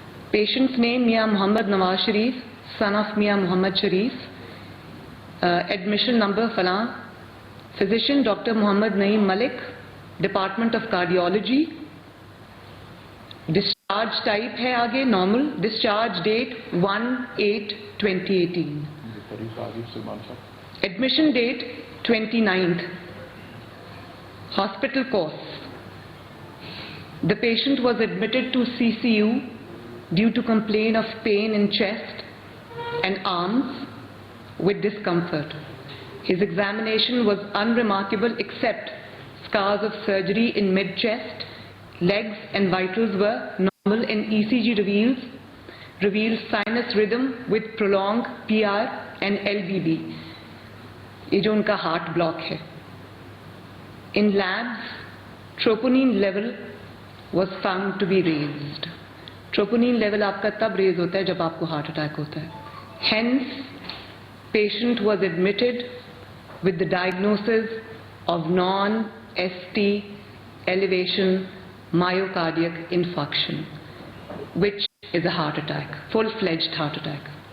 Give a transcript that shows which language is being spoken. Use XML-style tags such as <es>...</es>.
<ur>پیشنٹ's name میاں محمد Nawaz Sharif son of میاں محمد شریف, admission number فلاں, physician doctor Muhammad Naeem Malik, department of cardiology. Discharge type ہے آگے normal, discharge date 1/8/2018, admission date 29th, hospital course.</ur> <en>The patient was admitted to CCU due to complaint of pain in chest and arms with discomfort. His examination was unremarkable except scars of surgery in mid-chest, legs and vitals were normal and ECG reveals sinus rhythm with prolonged PR and LVB.</en> <ur>یہ جو ان کا heart block ہے.</ur> <en>In labs, troponin level was found to be raised.</en> <ur>Troponin level آپ کا تب raise ہوتا ہے جب آپ کو ہارٹ اٹیک ہوتا ہے.</ur> <en>Hence, patient was admitted with the diagnosis of non-ST elevation myocardiac infarction, which is a heart attack, full-fledged heart attack.</en>